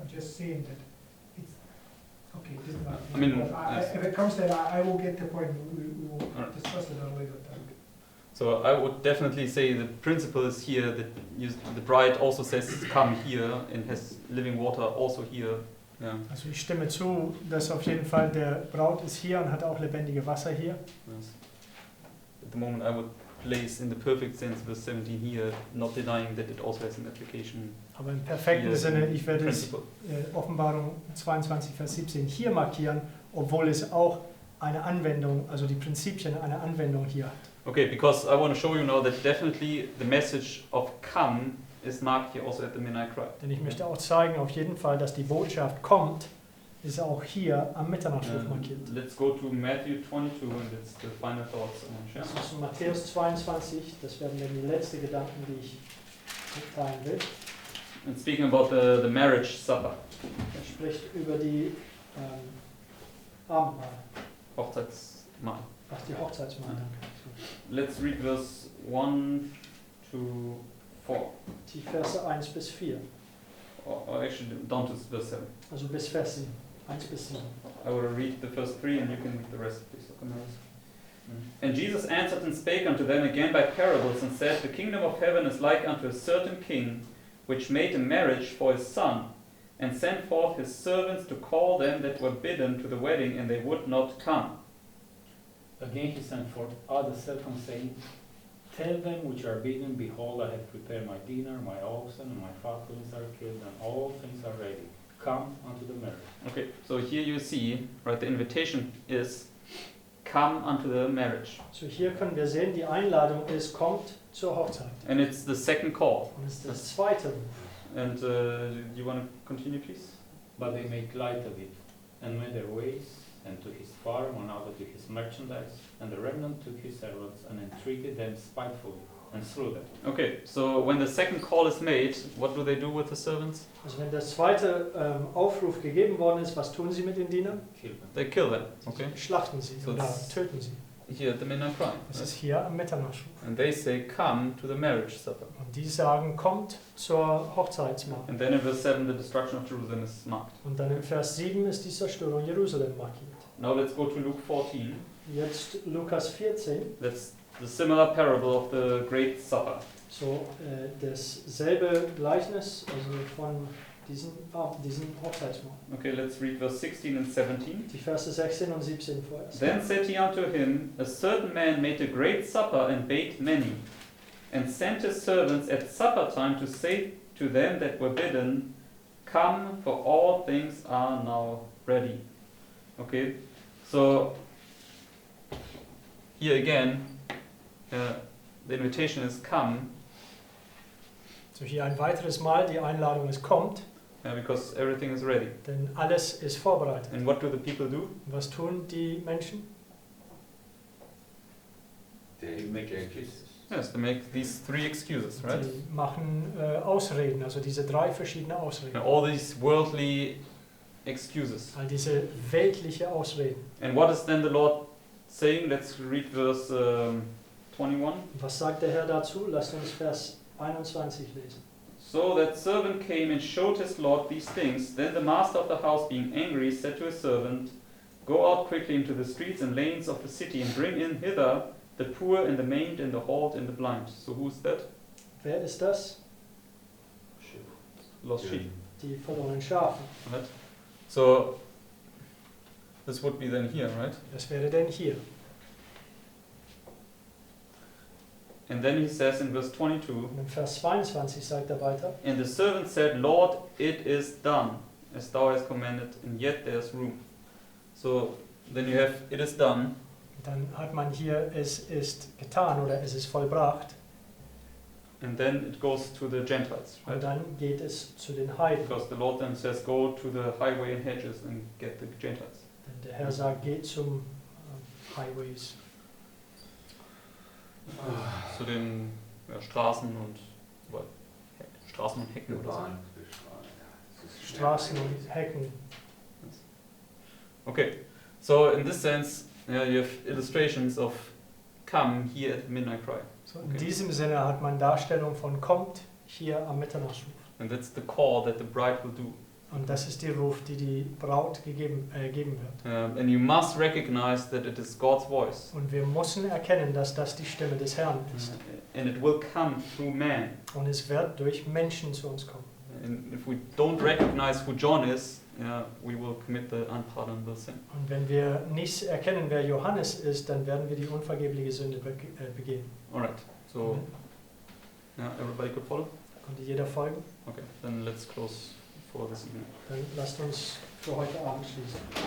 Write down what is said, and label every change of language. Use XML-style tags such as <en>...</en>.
<en>I'm just saying that it's, okay, it doesn't matter. I mean, If it comes to that, I will get to the point, we will Alright. discuss it at a later time. So I would definitely say the principle is here that the bride also says come here and has living water also here. Yeah.</en> <de>Also ich stimme zu, dass auf jeden Fall der Braut ist hier und hat auch lebendige Wasser hier.</de> <en>Yes. At the moment I would place in the perfect sense verse 17 here, not denying that it also has an application.</en> <de>Aber im perfekten Hier Sinne, im ich werde es</de> <en>Principle.</en> <de>Offenbarung 22, Vers 17 hier markieren, obwohl es auch eine Anwendung, also die Prinzipien eine Anwendung hier hat.</de> <en>Okay, because I want to show you now that definitely the message of come is marked here also at the midnight cry.</en> <de>Denn ich möchte auch zeigen, auf jeden Fall, dass die Botschaft kommt ist auch hier am Mitternachtsruf markiert.</de> <en>Let's go to Matthew 22 and it's the final thoughts I want to share.</en> <de>Das ist Matthäus 22, das werden dann die letzten Gedanken, die ich mitteilen will.</de> <en>And speaking about the marriage supper,</en> <de>Er spricht über die Abendmahl, Hochzeitsmahl. die Hochzeitsmahl. Danke.</de> <en>Let's read verse 1 to 4.</en> <de>Die Verse 1 bis 4,</de> <en>Or actually down to verse 7.</en> <de>also bis Vers 7, 1 bis 7.</de> <en>I will read the first 3 and you can read the rest, please. And Jesus answered and spake unto them again by parables, and said, The kingdom of heaven is like unto a certain king, which made a marriage for his son, and sent forth his servants to call them that were bidden to the wedding, and they would not come. Again he sent forth other servants, saying, Tell them which are bidden, Behold, I have prepared my dinner, my oxen and my fatlings are killed, and all things are ready. Come unto the marriage. Okay, so here you see, right, the invitation is, come unto the marriage.</en> <de>So hier können wir sehen, die Einladung ist, kommt zur Hochzeit.</de> <en>And it's the second call.</en> <de>Und das ist das zweite Ruf.</de> <en>And you want to continue, please? But they made light of it, and went their ways, and to his farm, and other to his merchandise. And the remnant took his servants, and entreated them spitefully, and slew them. Okay, so when the second call is made, what do they do with the servants?</en> <de>Also wenn der zweite Aufruf gegeben worden ist, was tun sie mit den Dienern?</de> <en>Kill them. They kill them. Okay,</en> <de>Schlachten sie</de> <en>So</en> <de>oder das- töten sie.</de> <en>here at the midnight cry.</en> <de>Das ist hier am Mitternachtsruf.</de> <en>And they say, come to the marriage supper.</en> <de>Und die sagen, kommt zur Hochzeitsmahl.</de> <en>And then in verse 7, the destruction of Jerusalem is marked.</en> <de>Und dann im Vers 7 ist die Zerstörung Jerusalem markiert.</de> <en>Now let's go to Luke 14.</en> <de>Jetzt Lukas 14,</de> <en>That's the similar parable of the great supper.</en> <de>so dasselbe Gleichnis also von diesen Hochzeitsmahl.</de> <en>Okay, let's read verse 16 and 17.</en> <de>Die Verse 16 und 17 vorerst.</de> <en>Then said he unto him, A certain man made a great supper and baked many, and sent his servants at supper time to say to them that were bidden, Come, for all things are now ready. Okay, so here again, the invitation is come,</en> <de>So hier ein weiteres Mal, die Einladung ist, kommt,</de> <en>because everything is ready.</en> <de>denn alles ist vorbereitet.</de> <en>And what do the people do?</en> <de>Was tun die Menschen?</de> <en>They make make excuses. Yes, they make these 3 excuses, right?</en> <de>Die machen Ausreden, also diese 3 verschiedene Ausreden.</de> <en>And all these worldly excuses.</en> <de>All diese weltliche Ausreden.</de> <en>And what is then the Lord saying? Let's read verse 21.</en> <de>Was sagt der Herr dazu? Lasst uns Vers 21 lesen.</de> <en>So that servant came and showed his Lord these things. Then the master of the house, being angry, said to his servant, Go out quickly into the streets and lanes of the city, and bring in hither the poor and the maimed and the halt and the blind. So who's that?</en> <de>Wer ist das?</de> <en>Lost sheep.</en> <de>Die verlorenen Schafe.</de> <en>Right? So this would be then here, right?</en> <de>Das wäre denn hier.</de> <en>And then he says in verse 22,</en> <de>Und im Vers 22 sagt er weiter.</de> <en>And the servant said, Lord, it is done, as thou hast commanded, and yet there's room. So then you have, it is done.</en> <de>Dann hat man hier, es ist getan oder es ist vollbracht.</de> <en>And then it goes to the Gentiles, right?</en> <de>Und dann geht es zu den Heiden.</de> <en>Because the Lord then says, go to the highway and hedges and get the Gentiles.</en> <de>Denn der Herr sagt, geht zum Highways, Zu den Straßen und Straßen und Hecken oder so. Straßen und Hecken.</de> <en>Okay, so in this sense, you have illustrations of come here at midnight cry.</en> <de>So in</de> <en>Okay.</en> <de>diesem Sinne hat man Darstellung von kommt hier am Mitternachtsruf.</de> <en>And that's the call that the bride will do.</en> <de>Und das ist der Ruf, die die Braut geben wird.</de> <en>And you must recognize that it is God's voice.</en> <de>Und wir müssen erkennen, dass das die Stimme des Herrn ist.</de> <en>And it will come through man.</en> <de>Und es wird durch Menschen zu uns kommen.</de> <en>And if we don't recognize who John is, we will commit the unpardonable sin.</en> <de>Und wenn wir nicht erkennen, wer Johannes ist, dann werden wir die unvergebliche Sünde begehen.</de> <en>Alright, so everybody could follow?</en> <de>Konnte jeder folgen?</de> <en>Okay, then let's close for this evening.</en> <de>Dann lasst uns für heute Abend schließen.</de>